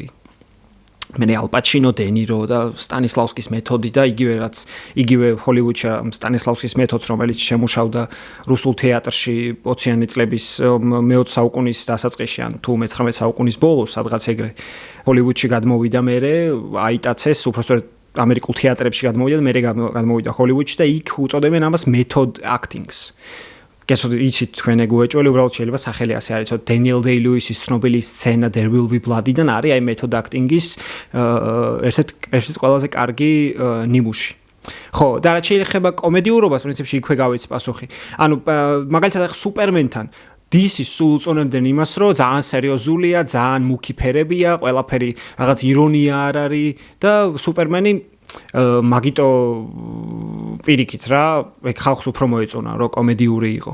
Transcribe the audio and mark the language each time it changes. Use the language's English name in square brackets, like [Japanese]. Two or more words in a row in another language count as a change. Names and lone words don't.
[Georgian] მე ალ პაჩინო, დე ნირო და სტანისლავსკის მეთოდი და იგივე ჰოლივუდში სტანისლავსკის მეთოდს, რომელიც შემუშავდა რუსულ თეატრში 20-იანი წლების მე-20 საუკუნის დასაწყისში ან თუ მე-19 საუკუნის ბოლოს, სადღაც ეგრე ჰოლივუდში გადმოვიდა მერე, აიტაცეს უბრალოდ ამერიკულ თეატრებში გადმოვიდა, მერე გადმოვიდა ჰოლივუდში და იქ უწოდებენ ამას [English] method acting-ს. [Georgian] იცით თქვენ ეგ უეჭველი, უბრალოდ შეიძლება სახელი ასე არის, დენიელ დეი-ლუისის ცნობილი სცენა There Will Be Blood-დან არის აი [English] method acting-ის [Georgian] ერთ-ერთი ყველაზე კარგი ნიმუში. ხო, და რაც შეიძლება კომედიურობას პრინციპში იქვე გავეც პასუხი. ანუ მაგალითად სუპერმენთან დისის სულ უწონებდნენ იმას, რომ ძალიან სერიოზულია, ძალიან მუქი ფერებია, ყველაფერი რაღაც ირონია არ არის და სუპერმენი მაგიტო პირიქით რა, ეგ ხალხს უფრო მოეწონა, რომ კომედიური იყო.